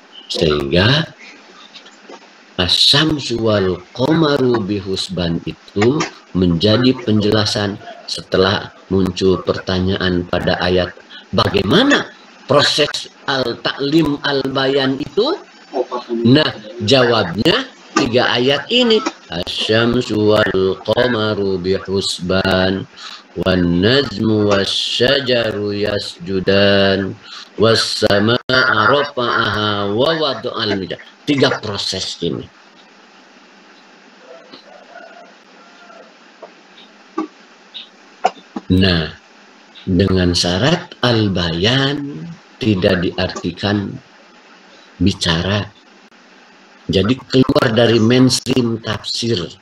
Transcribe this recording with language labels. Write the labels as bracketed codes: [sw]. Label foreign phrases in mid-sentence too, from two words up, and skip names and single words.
[id] Sehingga [ar] الشمس والقمر بحسبان [id] itu menjadi penjelasan setelah muncul pertanyaan pada ayat bagaimana proses [ar] التعليم البيان [id] itu. Nah, jawabnya 3 ayat ini. [ar] الشمس والقمر بحسبان والنجم والشجر يسجدان والسماء رفعها ووضع الميزان. [id] 3 proses ini. Nah, dengan syarat al-bayan tidak diartikan bicara. Jadi keluar dari mainstream tafsir.